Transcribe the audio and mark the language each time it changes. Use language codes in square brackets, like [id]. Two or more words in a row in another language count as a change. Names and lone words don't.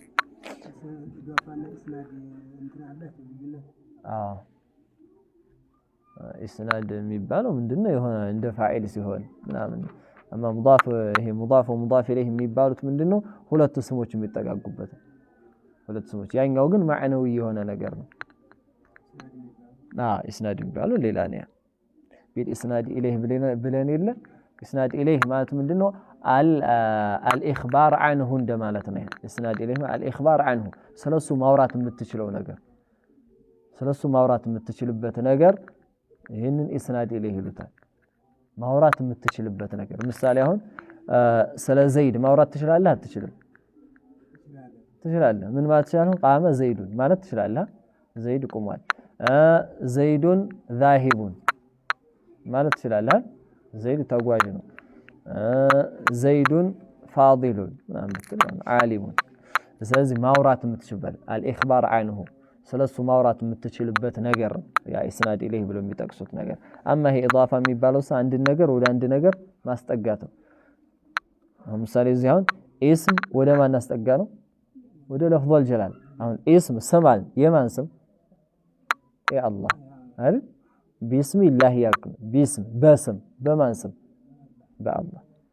[am] ኢስናድ የሚባለው ምንድነው የሆነ እንደ ፋኢል ሲሆን ምናምን [ar] اما مضاف [am] ይሄ [ar] مضاف ومضاف اليه [am] የሚባሉት ምንድነው ሁለት ስሞች የሚጠጋጉበት ሁለት ስሞች ያኛው ግን ማዕናዊ የሆነ ነገር ነው اسناد የሚባለው ሌላ ነው [ar] بالاسناد اليه [am] ብለን የለ [ar] اسناد اليه [am] ማለት ምንድነው [ar] الاخبار عنه [am] እንደማለት ነው [ar] اسناد اليه الاخبار عنه [am] ስለሱ ማውራት የምትችለው ነገር ስለሱ ማውራት የምትችልበት ነገር ይሄንን [ar] اسناد اليه [am] ይሉታል ማውራት የምትችልበት ነገር ምሳሌ አሁን ስለ ዘይድ ማውራት ትችላለህ አትችልም ትችላለህ ምን ማለት ይችላል [ar] قام زيد [am] ማለት ትችላለህ ዘይድ ቆሟል [ar] زيد ذاهب [am] ማለት ትችላለህ ዘይድ ተጓዥ ነው ዘይዱን ፋዲሉን ማለት ዓሊሙን ስለዚህ ማውራት የምትችልበት [ar] الإخبار عنه [am] ስለሱ ማውራት የምትችልበት ነገር ያ [ar] إسناد إليه [am] ብሎ የሚጠቅሱት ነገር አማ ይሄ ኢዳፋ የሚባለው አንድ ነገር ወደ አንድ ነገር ማስጠጋት ነው ለምሳሌ እዚህ አሁን እስም ወደ ማን አስጠጋ ነው ወደ [ar] لفظ الجلالة [am] አሁን እስም ስማል የማን ስም አላህ አይደል ቢስሚላህ ያልኩ ቢስም በስም በማን ስም በአላህ